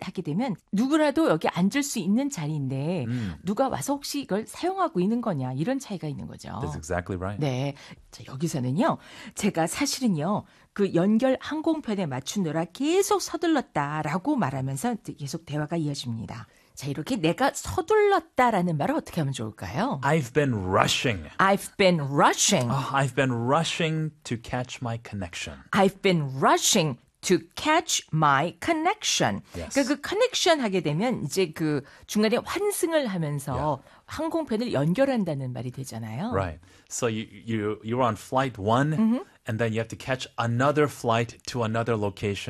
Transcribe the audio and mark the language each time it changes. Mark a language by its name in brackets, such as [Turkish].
[Korean] 하게 되면 누구라도 여기 앉을 수 있는 자리인데 누가 와서 혹시 이걸 사용하고 있는 거냐 이런 차이가 있는 거죠. [English] That's exactly right. [Korean] 네. 자, 여기서는요. 제가 사실은요. 그 연결 항공편에 맞추느라 계속 서둘렀다라고 말하면서 계속 대화가 이어집니다. 자, 이렇게 내가 서둘렀다라는 말을 어떻게 하면 좋을까요? [English] I've been rushing. I've been rushing. Oh, I've been rushing to catch my connection. I've been rushing to catch my connection. Yes. [Korean] 그러니까 그 connection 하게 되면 이제 그 중간에 환승을 하면서 [English] yeah. [Korean] 항공편을 연결한다는 말이 되잖아요. [English] Right. So you're on flight one. Mm-hmm. And then you have to catch another flight to another location.